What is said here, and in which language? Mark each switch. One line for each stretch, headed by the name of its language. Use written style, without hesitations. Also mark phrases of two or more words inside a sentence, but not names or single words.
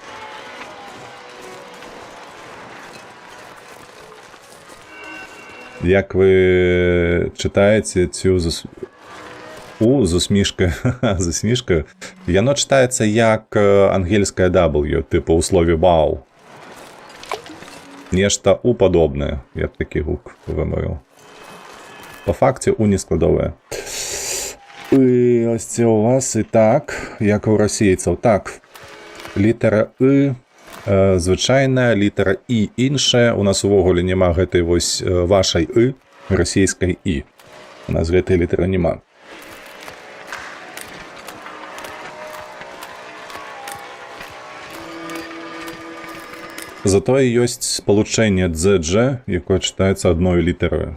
Belarusian: Як вы чытаеце цю з усмішкаю, яно чытаецца як ангельская W, типу ў слове «вау». Нешта «у» падобнае, я б такі гук вымовіў. Па факце «у» не складовае.
Ukrainian: І ось це у вас і так, як у расейцаў.
Belarusian: Так, літара «и», звычайная, літара «і» іншая. У нас увогуле няма гэтай вось вашай «и», расійскай «і». У нас гэтай літары няма. Затое ёсць спалучэнне «дзж», якое чытаецца адной літарою.